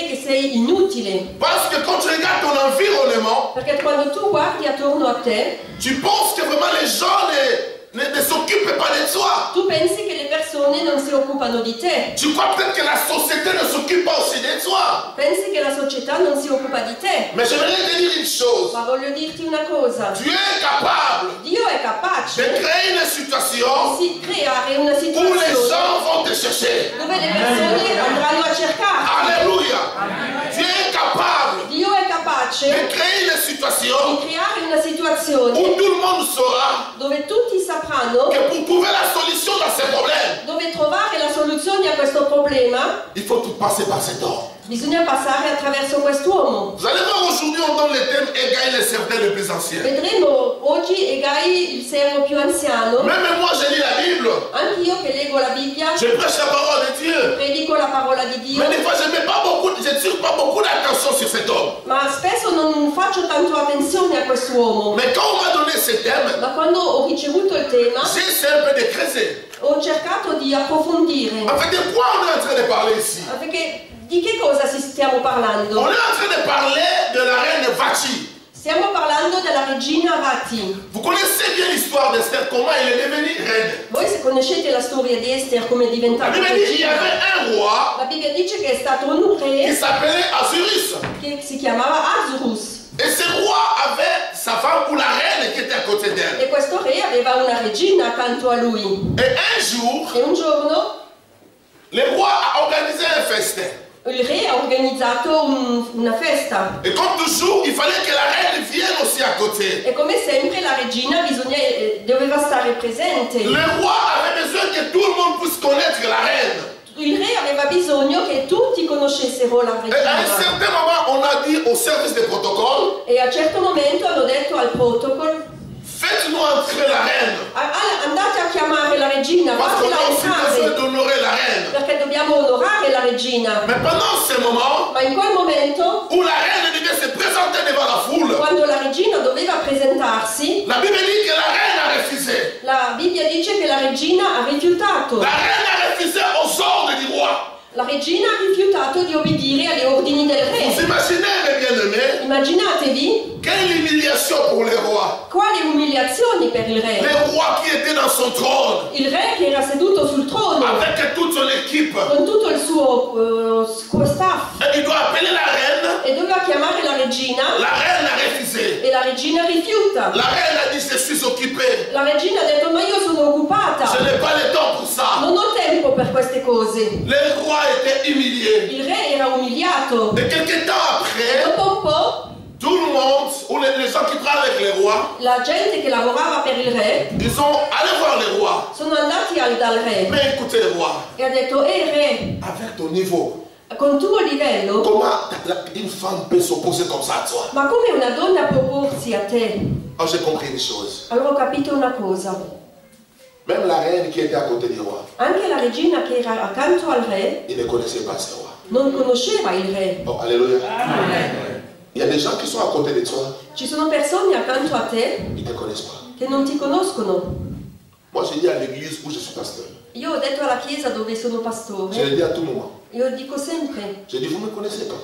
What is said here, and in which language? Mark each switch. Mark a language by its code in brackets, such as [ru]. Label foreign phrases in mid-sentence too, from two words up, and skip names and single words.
[it] sei inutile. [fr] Parce que quand tu regardes ton environnement, [it] Perché quando tu guardi attorno a te, [fr] tu penses que vraiment les gens ne s'occupent pas de toi. [it] tu pensi che le persone non si occupano di te. [fr] Tu crois peut-être que la société ne s'occupe pas aussi de toi. [it] Pensi che la società non si occupa di te. [fr] Mais j'aimerais te dire une chose. [it] Ma voglio dirti una cosa. [fr] Tu es capable [it] Dio è [fr] de [it] capace [fr] créer une situation [it] di creare una [fr] où les [it] situazione [fr] gens vont te chercher. [it] dove le persone andranno a cercarti. [fr] Alléluia. Tu es capable [it] Dio è [fr] de [it] capace [fr] créer une situation [it] di creare una situazione [fr] où tout le monde saura [it] dove tutti sapranno [fr] que pour trouver la solution dans ces problèmes, [it] dove trovare la soluzione a questo problema. [fr] il faut tout passer par cet homme. [it] Bisogna passare attraverso quest'uomo. [fr] Vous allez voir aujourd'hui, on donne le thème Égaï le serviteur le plus ancien. [it] Vedremo oggi Egai, il servo più anziano. [fr] Même moi, je lis la Bible. [it] Anch'io che leggo la Bibbia, [fr] Je prêche la parole de Dieu. [it] predico la parola di Dio, [fr] Mais des fois, je ne tire pas beaucoup d'attention sur cet homme. [it] ma spesso non faccio tanto attenzione a quest'uomo. [fr] Mais quand on m'a donné ce thème, [it] Ma quando ho ricevuto il tema, [fr] j'ai essayé un peu de creuser. [it] ho cercato di approfondire. [fr] En fait, de quoi on est en train de parler ici? [it] Perché di che cosa stiamo [fr] On [it] parlando? [fr] est en train de parler de la reine Vati. [it] Stiamo parlando della regina Vati. [fr] Vous connaissez bien l'histoire d'Esther, comment elle est devenue reine. [it] Voi se conoscete la storia di Esther come è [fr] La [it] diventata [fr] Bible dit qu'il y [it] regina, [fr] avait un roi [it] la Bibbia dice che è stato un [fr] qui [it] re [fr] s'appelait Azurus. [it] che si chiamava Azurus. [fr] Et ce roi avait sa femme ou la reine qui était à côté d'elle. [it] E questo re aveva una regina accanto a lui. [fr] Et un jour, [it] E un giorno [fr] le roi a organisé un festin. [it] il re ha organizzato una festa. [fr] Et comme toujours, il fallait que la reine vienne aussi à côté. [it] E come sempre la regina doveva stare presente. [fr] Le roi avait besoin que tout le monde puisse connaître la reine. [it] Il re aveva bisogno che tutti conoscessero la [fr] Et à un [it] regina. [fr] certain moment, on a dit au service de protocole, [it] E a un certo momento hanno detto al protocolo: [fr] faites-nous entrer la reine. [it] andate a chiamare la regina, [fr] Parce qu'on [it] fatela [fr] a aussi besoin [it] entrare, [fr] d'honorer la reine. [it] perché dobbiamo onorare la regina. [fr] Mais pendant ce moment, [it] Ma in quel momento, [fr] où la reine devait se présenter devant la foule, [it] quando la regina doveva presentarsi, [fr] la Bible dit que la reine a refusé. [it] la Bibbia dice che la regina ha rifiutato. [fr] La reine a refusé aux ordres du roi. [it] La regina ha rifiutato di obbedire agli ordini del [fr] Vous [it] re. [fr] imaginez, mes bien-aimés, [it] Immaginatevi [fr] quelle humiliation pour le roi. [it] quali umiliazioni per il re. [fr] Le roi qui était dans son trône, [it] Il re che era seduto sul trono [fr] avec toute son équipe. [it] con tutto il suo staff [fr] Et il doit appeler la reine. [it] e doveva chiamare la regina [fr] La reine a refusé. [it] e la regina rifiuta. [fr] La reine a dit, je suis occupée. [it] La regina ha detto: ma io sono occupata, [fr] Je n'ai pas le temps pour ça. [it] non ho tempo per queste cose. [fr] Le roi était humilié. [it] Il re era umiliato. [fr] Et quelques temps après, [it] Dopo un po', [fr] tout le monde, ou les gens qui travaillent avec le roi, [it] la gente che lavorava per il re [fr] ils sont allés voir le roi. [it] sono andati dal re [fr] Mais écoutez le roi, [it] e ha detto: re, [fr] avec ton niveau, [it] con tuo livello, [fr] comment une femme peut s'opposer comme ça à toi? [it] ma come una donna può opporsi a te? [fr] Alors j'ai compris une chose. [it] Allora ho capito una cosa. [fr] Même la reine qui était à côté du roi, [it] Anche la regina che era accanto al re [fr] il ne connaissait pas ce roi. [it] non conosceva il re. [fr] Oh, alléluia. Il y a des gens qui sont à côté de toi, [it] Ci sono persone accanto a te [fr] ils ne te connaissent pas. [it] che non ti conoscono. [fr] Moi, je dis à l'église où je suis pasteur, [it] Io ho detto alla chiesa dove sono [fr] je [it] pastore, [fr] le dis à tout moment. [it] io dico sempre, [fr] Je dis, vous ne me connaissez pas.